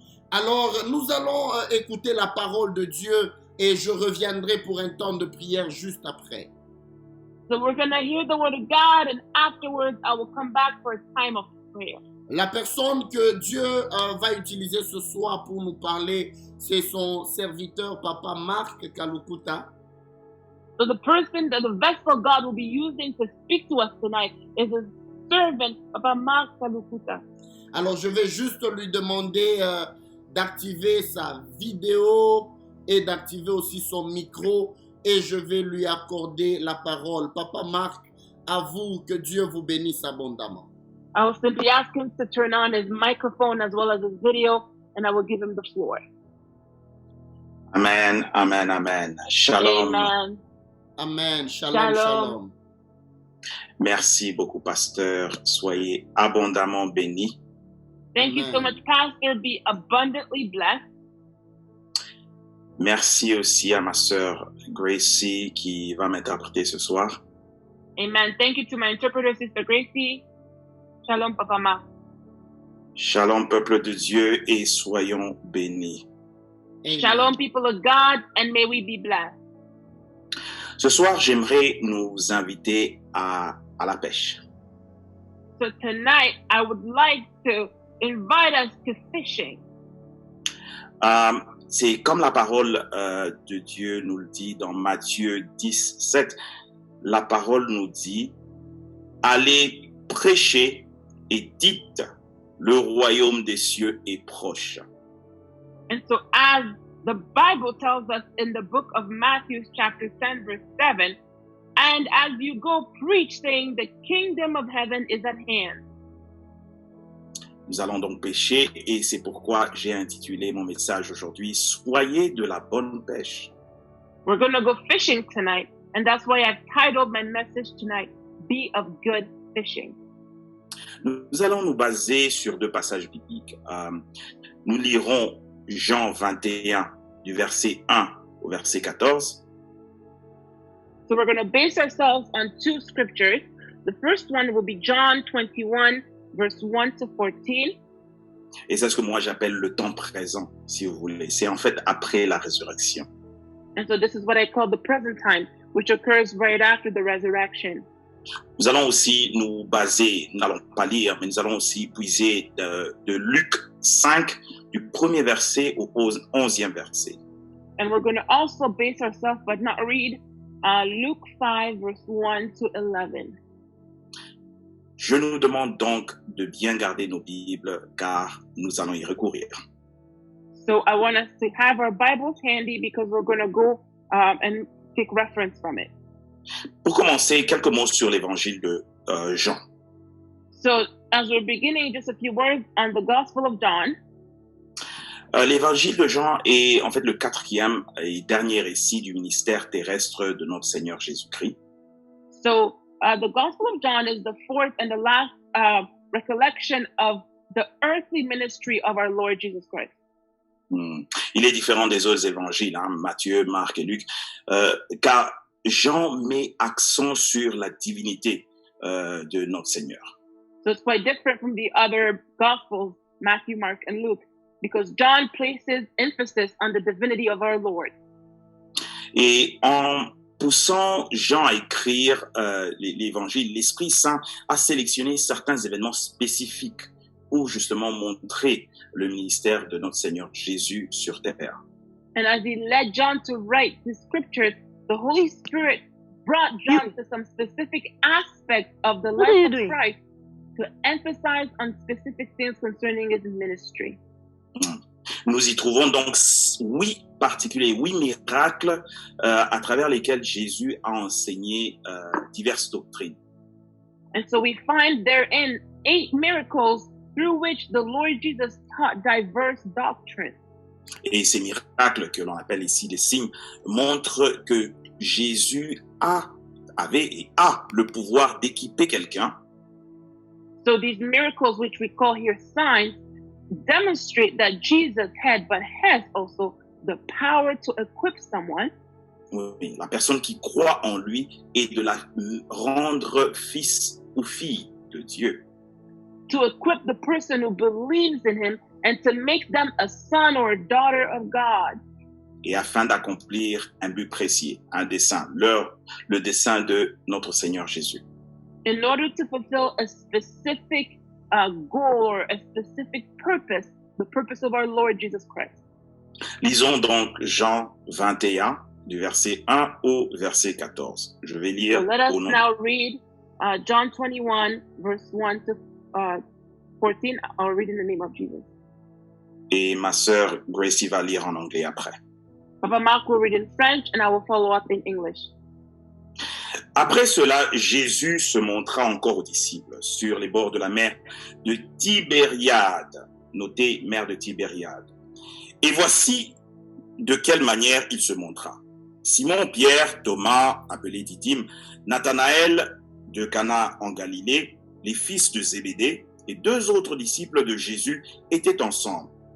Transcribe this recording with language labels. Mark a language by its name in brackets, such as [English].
[French] Alors, nous allons écouter la parole de Dieu et je reviendrai pour un temps de prière juste après. [English] So we're going to hear the word of God, and afterwards I will come back for a time of prayer. [French] La personne que Dieu va utiliser ce soir pour nous parler, c'est son serviteur, Papa Marc Kalukuta. [English] So the vessel God will be using to speak to us tonight is his servant, Papa Mark Kalukuta. [French] Alors, je vais juste lui demander d'activer sa vidéo et d'activer aussi son micro et je vais lui accorder la parole. Papa Marc, à vous, que Dieu vous bénisse abondamment. [English] I will simply ask him to turn on his microphone as well as his video, and I will give him the floor. Amen, amen, amen. Shalom. Amen. Amen. Shalom, shalom. [French] Merci beaucoup, pasteur. Soyez abondamment bénis. [English] Thank you so much, Pastor. Be abundantly blessed. [French] Merci aussi à ma sœur Gracie qui va m'interpréter ce soir. [English] Amen. Thank you to my interpreter, Sister Gracie. Shalom, Papa Ma. [French] Shalom, peuple de Dieu, et soyons bénis. Amen. [English] Shalom, people of God, and may we be blessed. [French] Ce soir, j'aimerais nous inviter à la pêche. [English] So tonight, I would like to invite us to fishing. [French] C'est comme la parole de Dieu nous le dit dans Matthieu 10, 7. La parole nous dit, allez prêcher et dites, le royaume des cieux est proche. [English] And so as the Bible tells us in the book of Matthew chapter 10 verse 7, and as you go preach saying the kingdom of heaven is at hand. [French] Nous allons donc pêcher et c'est pourquoi j'ai intitulé mon message aujourd'hui, soyez de la bonne pêche. [English] We're going to go fishing tonight, and that's why I've titled my message tonight, Be of Good Fishing. [French] Nous allons nous baser sur deux passages bibliques. Nous lirons Jean 21 du verset 1 au verset 14. [English] So we're going to base ourselves on two scriptures. The first one will be John 21 verse 1 to 14. [French] Et c'est ce que moi j'appelle le temps présent, si vous voulez. C'est en fait après la résurrection. [English] And so this is what I call the present time, which occurs right after the resurrection. [French] Nous allons aussi nous baser, nous n'allons pas lire, mais nous allons aussi puiser de Luc 5, du premier verset au 11e verset. [English] And we're going to also base ourselves, but not read, Luke 5, verse 1 to 11. [French] Je nous demande donc de bien garder nos Bibles, car nous allons y recourir. [English] So I want us to have our Bibles handy because we're going to go and take reference from it. [French] Pour commencer, quelques mots sur l'évangile de Jean. [English] So as we're beginning, just a few words on the Gospel of John. [French] L'évangile de Jean est en fait le quatrième et dernier récit du ministère terrestre de notre Seigneur Jésus-Christ. [English] So the Gospel of John is the fourth and the last recollection of the earthly ministry of our Lord Jesus Christ. [French] Il est différent des autres évangiles, Matthieu, Marc et Luc, car Jean met accent sur la divinité de notre Seigneur. [English] So it's quite different from the other Gospels, Matthew, Mark, and Luke, because John places emphasis on the divinity of our Lord. [French] Et en poussant Jean à écrire l'évangile, l'Esprit Saint a sélectionné certains événements spécifiques pour justement montrer le ministère de notre Seigneur Jésus sur terre. [English] And as he led John to write the scriptures, the Holy Spirit brought John to some specific aspects of the life of Christ to emphasize on specific things concerning his ministry. [French] Nous y trouvons donc 8 miracles à travers lesquels Jésus a enseigné diverses doctrines. [English] And so we find therein 8 miracles through which the Lord Jesus taught diverse doctrines. [French] Et ces miracles, que l'on appelle ici des signes, montrent que Jésus avait et a le pouvoir d'équiper quelqu'un. [English] So these miracles, which we call here signs, demonstrate that Jesus had, but has also the power to equip someone. [French] Oui, la personne qui croit en lui et de la rendre fils ou fille de Dieu. [English] To equip the person who believes in him and to make them a son or a daughter of God. [French] Et afin d'accomplir un but précis, un dessein, le dessein de notre Seigneur Jésus. [English] In order to fulfill a specific goal or a specific purpose, the purpose of our Lord Jesus Christ. [French] Lisons donc Jean 21, du verset 1 au verset 14. Je vais lire [English] So let us [French] au nom. [English] now read John 21, verse 1 to 14. I'll read in the name of Jesus. [French] Et ma sœur Gracie va lire en anglais après. [English] Papa Mark will read in French and I will follow up in English. [French] Après cela, Jésus se montra encore aux disciples sur les bords de la mer de Tibériade. Notez, mer de Tibériade. Et voici de quelle manière il se montra. Simon, Pierre, Thomas, appelé Didyme, Nathanaël de Cana en Galilée, les fils de Zébédée et 2 autres disciples de Jésus étaient ensemble.